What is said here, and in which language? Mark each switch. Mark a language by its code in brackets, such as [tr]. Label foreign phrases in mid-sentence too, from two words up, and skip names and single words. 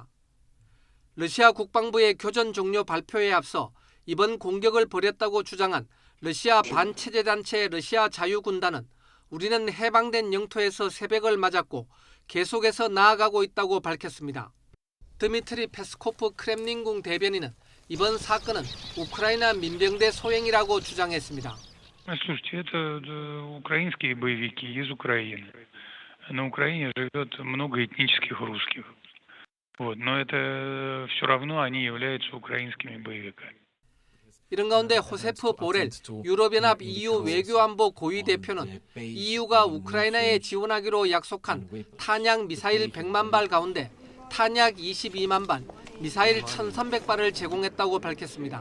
[ko] 러시아 국방부의 교전 종료 발표에 앞서 이번 공격을 벌였다고 주장한 러시아 반체제단체 러시아 자유군단은 우리는 해방된 영토에서 새벽을 맞았고 계속해서 나아가고 있다고 밝혔습니다. 드미트리 페스코프 크렘린궁 대변인은 이번 사건은 우크라이나 민병대 소행이라고 주장했습니다. [ru] Слушайте, это украинские боевики из Украины. На Украине живет много этнических русских. Но это все равно они являются украинскими боевиками. [ko] 이런 가운데 호세프 보렐 유럽연합 EU 외교안보 고위 대표는 EU가 우크라이나에 지원하기로 약속한 탄약 미사일 100만 발 가운데 탄약 22만 발, 미사일 1,300발을 제공했다고 밝혔습니다.